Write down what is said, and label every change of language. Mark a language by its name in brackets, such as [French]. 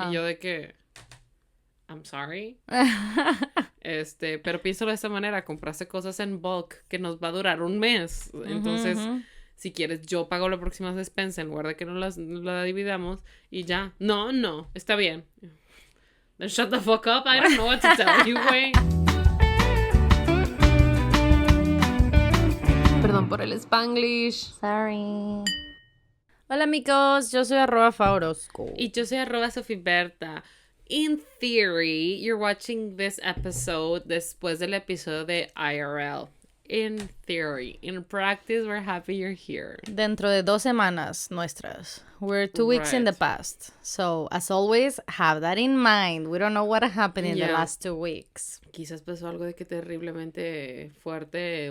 [Spanish] ajá. yo de que, [English] I'm sorry. [Spanish] Pero piénsalo de esta manera, compraste cosas en bulk que nos va a durar un mes. Entonces, Uh-huh. si quieres, yo pago la próxima despensa en lugar de que la dividamos y ya. No, está bien. [English] Then shut the fuck up, I don't know what to tell you, güey. [Spanish] Perdón por el Spanglish. Sorry. Hola amigos, yo soy @Faorosco. Y yo soy [English] @Sofiberta. In theory, you're watching this episode [Spanish] después del episodio de IRL. [English] In theory. In practice, we're happy you're here. [Spanish] Dentro de 2 semanas nuestras. [English] We're 2 weeks in the Right. past. So, as always, have that in mind. We don't know what happened in the Yeah. last 2 weeks. [Spanish] Quizás pasó algo de que terriblemente fuerte.